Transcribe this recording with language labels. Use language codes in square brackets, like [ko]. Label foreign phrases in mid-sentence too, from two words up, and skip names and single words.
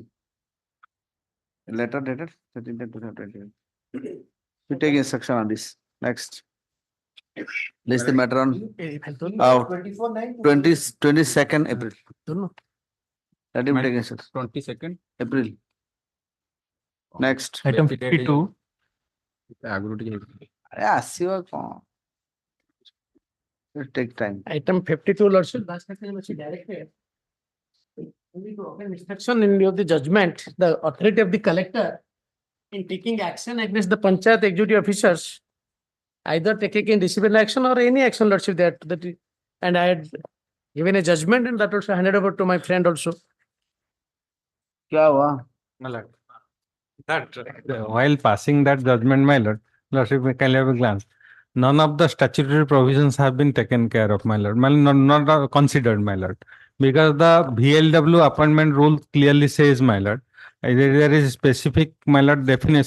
[en] Letter dated 13/10/2020. You take instruction on this. Next. List the matter on 22nd April. Let him take instruction. 22nd April. Next. Item 52. [or] ଆଗରୁ ଟିକେ ଆସିବ କଣ? [en] It'll take time. Item 52, Lordship. Instruction in lieu of the judgment, the authority of the collector in taking action against the panchayat executive officers, either taking disciplinary action or any action, Lordship, that and I had given a judgment and that also handed over to my friend also. [hi] क्या हुआ? [en] That while passing that judgment, my lord, lordship, can have a glance. None of the statutory provisions have been taken care of, my lord. Not considered, my lord, because the VLW appointment rule clearly says, my lord, there is a specific, my lord, definition.